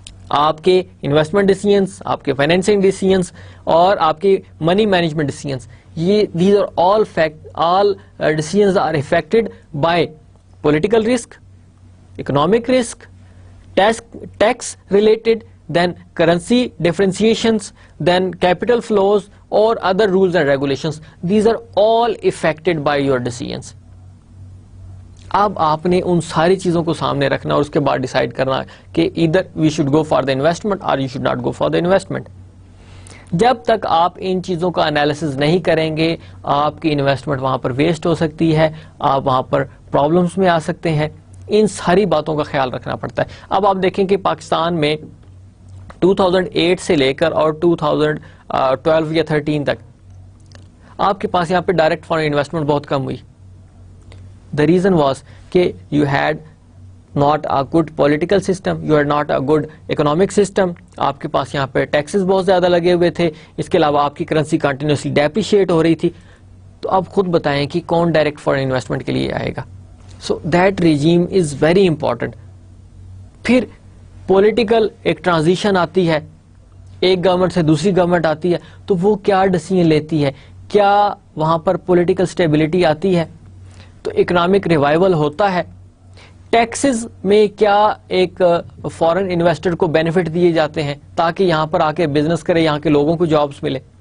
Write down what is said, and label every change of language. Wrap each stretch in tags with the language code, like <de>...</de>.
<ur>آپ کے انویسٹمنٹ ڈیسیژنس, آپ کے فائنینسنگ ڈیسیژنس اور آپ کے منی مینجمنٹ ڈیسیژنس, یہ</ur> <en>These are all decisions are affected by political risk, economic risk, tax related, then currency differentiations, then capital flows or other rules and regulations. These are all affected by your decisions.</en> <ur>اب آپ نے ان ساری چیزوں کو سامنے رکھنا اور اس کے بعد ڈیسائیڈ کرنا کہ</ur> <en>either we should go for the investment</en> <ur>or you should not go for the investment. جب تک آپ ان چیزوں کا انالیسز نہیں کریں گے آپ کی انویسٹمنٹ وہاں پر ویسٹ ہو سکتی ہے, آپ وہاں پر پرابلمس میں آ سکتے ہیں. ان ساری باتوں کا خیال رکھنا پڑتا ہے. اب آپ دیکھیں کہ پاکستان میں 2008 سے لے کر اور 2012 یا 13 تک آپ کے پاس یہاں پہ ڈائریکٹ فارن انویسٹمنٹ بہت کم ہوئی.</ur> <en>The reason was کہ you had not a good political system, you had not a good economic system.</en> <ur>آپ کے پاس یہاں پہ ٹیکسز بہت زیادہ لگے ہوئے تھے, اس کے علاوہ آپ کی کرنسی کنٹینیوسلی ڈیپریشیٹ ہو رہی تھی. تو اب خود بتائیں کہ کون ڈائریکٹ فارن انویسٹمنٹ کے لیے آئے گا.</ur> <en>So that regime is very important.</en> <ur>پھر پولیٹیکل ایک ٹرانزیشن آتی ہے, ایک گورنمنٹ سے دوسری گورنمنٹ آتی ہے, تو وہ کیا ڈیسیژن لیتی ہے, کیا وہاں پر پولیٹیکل سٹیبلٹی آتی ہے, تو اکنامک ریوائول ہوتا ہے. ٹیکسز میں کیا ایک فارن انویسٹر کو بینیفٹ دیے جاتے ہیں تاکہ یہاں پر آ کے بزنس کرے, یہاں کے لوگوں کو جابس ملے.</ur>